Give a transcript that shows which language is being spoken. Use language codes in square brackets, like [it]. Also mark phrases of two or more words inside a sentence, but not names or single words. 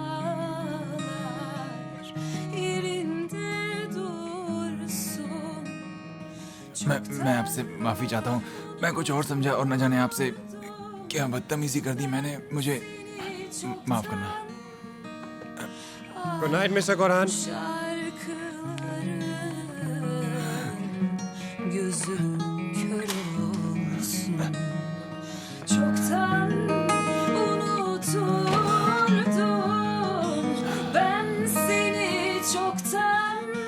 [hi] मैं आपसे माफी चाहता हूँ। मैं कुछ और समझा और न जाने आपसे क्या बदतमीजी कर दी मैंने। मुझे माफ करना। [en] good night Mister Korhan. [tr] Gözüm kör olsun. Çoktan unuturdum ben seni çoktan.